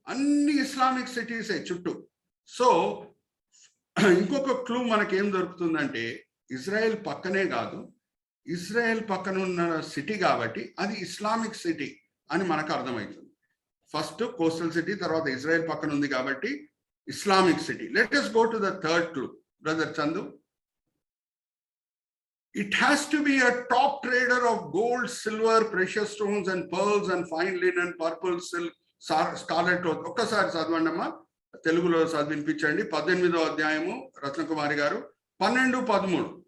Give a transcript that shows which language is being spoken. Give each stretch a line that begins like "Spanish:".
Telugu: అన్ని ఇస్లామిక్ సిటీసే చుట్టూ. సో ఇంకొక క్లూ మనకేం దొరుకుతుందంటే ఇజ్రాయెల్ పక్కనే కాదు, ఇజ్రాయెల్ పక్కన ఉన్న సిటీ కాబట్టి అది ఇస్లామిక్ సిటీ అని మనకు అర్థమవుతుంది. ఫస్ట్ కోస్టల్ సిటీ, తర్వాత ఇజ్రాయెల్ పక్కన ఉంది కాబట్టి Islamic city.
English: Let us go to the third clue, brother Chandu. It has to be a top trader of gold, silver, precious stones and pearls and fine linen, purple silk, scarlet cloth.
Telugu: ఒక్కసారి చదవండి అమ్మా, తెలుగులో చదివినిపించండి. 18వ అధ్యాయము రత్నకుమారి గారు 12-13.